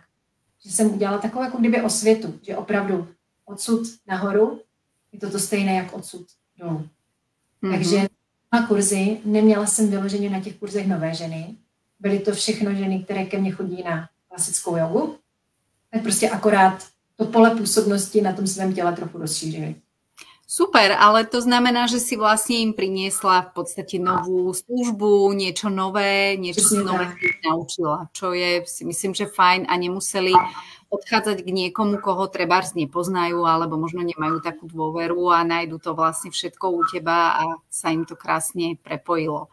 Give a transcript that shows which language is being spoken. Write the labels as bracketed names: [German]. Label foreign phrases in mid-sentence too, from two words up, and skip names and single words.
[Czech] Že jsem udělala takovou jako kdyby osvětu, že opravdu odsud nahoru je to stejné jak odsud dolů. Takže na kurzy, neměla jsem vyloženě na těch kurzech nové ženy. Byly to všechno ženy, které ke mně chodí na klasickou jogu. Tak prostě akorát to pole působnosti na tom svém těle trochu rozšířili. [Slovak] Super, ale to znamená, že si vlastne im priniesla v podstate novú službu, niečo nové, niečo si nové naučila, čo je, si myslím, že fajn a nemuseli odchádzať k niekomu, koho trebárs nepoznajú, alebo možno nemajú takú dôveru a nájdu to vlastne všetko u teba a sa im to krásne prepojilo.